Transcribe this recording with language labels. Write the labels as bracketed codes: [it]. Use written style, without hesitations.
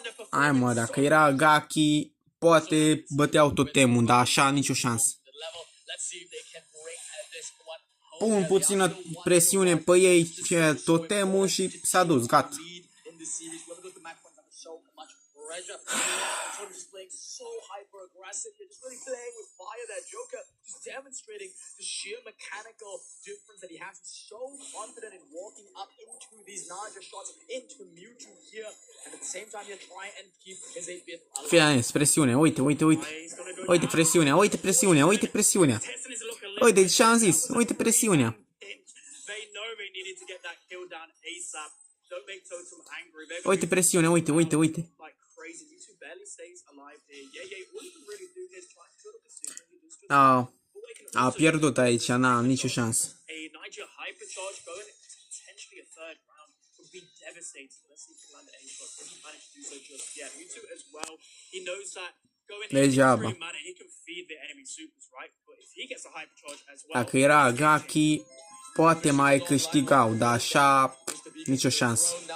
[ro] Hai mă, dacă era Gaki, poate băteau totemul, dar așa nicio șansă. [en] Let's see if they can bring this one home. [ro] Pun puțină presiune pe ei, ce totemul și s-a dus, gata. [en] In this series, whoever goes to match point under so much pressure. Totem just playing so hyper aggressive. They're just really playing with fire there. Joker just demonstrating the sheer mechanical difference that he has. He's so confident in walking up into these larger shots, into Mewtwo here, and at the same time he'll try and keep his 8-bit alive. [ro] Fii atent, presiune, uite, uite, uite. Uite presiunea, uite presiunea, uite presiunea. Uite ce am zis, uite presiunea. [en] They know they needed to get that kill down ASAP. Don't make Totem angry. They're [ro] Uite presiunea, uite, uite, uite. [en] like crazy. Mewtwo barely stays alive here. Yeah, all he can really do is try to kill the position. He does good. [ro] A pierdut aici, n-am nicio șansă. [en] A Niger hypercharge going into potentially a third round would be devastating. Let's see if he can land an A-shot. Doesn't manage to do so just yet. Mewtwo as well. He knows that going into [ro] Degeaba. [en] extreme manner, he can feed the enemy supers, right? But if he gets a hypercharge as well, [ro] Dacă era Gaki, poate mai câștigau, dar așa nicio șansă.